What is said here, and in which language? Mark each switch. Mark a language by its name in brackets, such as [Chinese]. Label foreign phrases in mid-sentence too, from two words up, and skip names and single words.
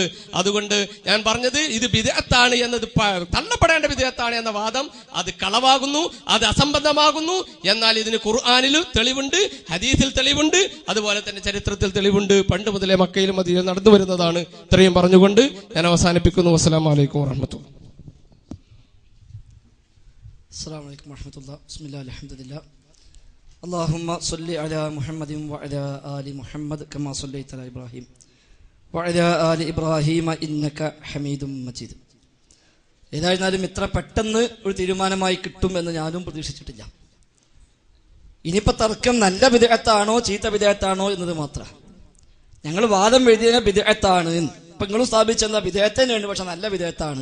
[Malayalam] അതുകൊണ്ട് ഞാൻ പറഞ്ഞത് ഇത് ബിദ്അത്താണ് എന്നത്, തള്ളപ്പെടേണ്ട ബിദ്അത്താണ് എന്ന വാദം അത് കളവാകുന്നു, അത് അസംബന്ധമാകുന്നു. എന്നാൽ ഇതിന് ഖുർആനിലും തെളിവുണ്ട്, ഹദീസിൽ തെളിവുണ്ട്, അതുപോലെ തന്നെ ചരിത്രത്തിൽ തെളിവുണ്ട്. പണ്ട് മുതലേ മക്കയിലും മദീനയിലും നടന്നു വരുന്നതാണ്. ഇത്രയും പറഞ്ഞുകൊണ്ട് ഞാൻ അവസാനിപ്പിക്കുന്നു. [Arabic] والسلام عليكم ورحمة الله. السلام عليكم ورحمة الله. بسم الله الحمد لله. اللهم صل على محمد وعلى آل محمد كما صليت على إبراهيم وعلى آل إبراهيم إنك حميد مجيد. [Malayalam] ഏതായിരുന്നാലും ഇത്ര പെട്ടെന്ന് ഒരു തീരുമാനമായി കിട്ടുമെന്ന് ഞാനും പ്രതീക്ഷിച്ചിട്ടില്ല. ഇനിയിപ്പോൾ തർക്കം നല്ല ബിദ്അത്താണോ ചീത്ത ബിദ്അത്താണോ എന്നത് മാത്രമാണ്. ഞങ്ങൾ വാദം എഴുതിയ ബിദ്അത്താണ്, ഇപ്പം നിങ്ങളും സ്ഥാപിച്ചെന്താ ബിദ്അത്ത് തന്നെയുണ്ട്, പക്ഷെ നല്ല ബിദ്അത്താണ്.